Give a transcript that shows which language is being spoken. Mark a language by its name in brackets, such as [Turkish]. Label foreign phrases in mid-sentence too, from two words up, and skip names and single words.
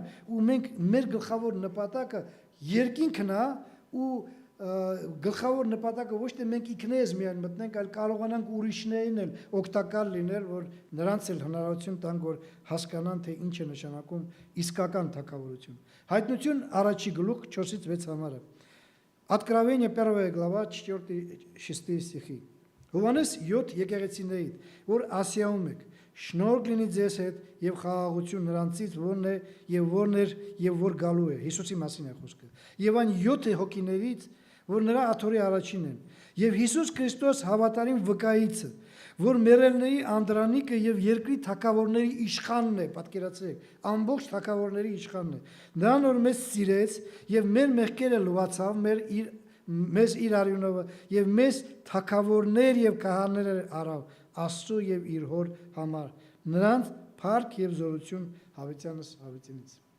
[Armenian] ու մենք մեր գլխավոր նպատակը երկինքն է ու գլխավոր նպատակը ոչ թե մենք ինքներս միայն մտնենք, այլ կարողանանք ուրիշներին էլ օգտակար լինել, որ նրանց էլ հնարավորություն տանք, որ հասկանան, թե ինչ է նշանակում իսկական թակավորություն։ Հայտնություն առաջի գլուխ 4-ից 6 համարը։ [Russian] Откровение 1 глава 4-6 стихи։ [Armenian] Հովհաննես 7 եկեղեցիներից, որ Ասիայում եք, շնորհք լինի ձեզ հետ եւ խաղաղություն նրանցից, որն է եւ որն էր եւ որ գալու է։ Հիսուսի մասին է խոսքը։ Եվ այն 7 հոգիներից, որ նրա աթոռի առաջին են, եւ Հիսուս Քրիստոս հավատարիմ վկայիցը, որ մեռելների անդրանիկը եւ երկրի թակավորների իշխանն է, պատկերացրեք, ամբողջ թակավորների իշխանն է։ Նրան որ մեզ սիրեց եւ մեր մեղքերը լուացավ, մեր իր մեզ իր արյունով եւ մեզ թագավորներ եւ քահաններ արավ Աստծո եւ իր հոր համար նրանց փառք եւ զորություն հավիտյանս հավիտյանից